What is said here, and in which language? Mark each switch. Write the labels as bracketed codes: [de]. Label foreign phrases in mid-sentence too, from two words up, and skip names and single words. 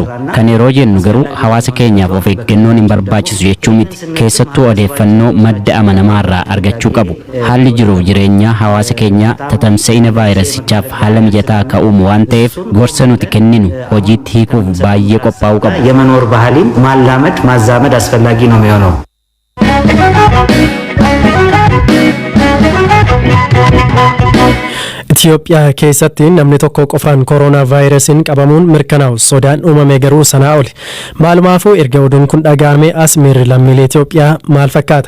[om] Kan yeroo jennu garuu hawaasa keenyaaf of eeggannoon hin barbaachisu jechuu miti. Keessattuu odeeffannoo madda amanamaarraa argachuu qabu. Haalli jiruuf jireenyaa hawaasa keenyaa tatamsa'ina vaayirasichaaf haala mijataa akka uumu waan ta'eef gorsa nuti kenninu hojiitti hiikuuf baay'ee qophaa'uu qabu. [am] የመኖር ባህልን ማዛመድ አስፈላጊ ነው የሚሆነው። [om] Itoophiyaa keessatti namni tokko qofaan kooroonaa vaayirasiin qabamuun mirkanaa'u sodaan uumame garuu sanaa oli. Maalumaafuu erga oduun kun dhaga'ame as miirri lammiilee Itoophiyaa maal fakkaata?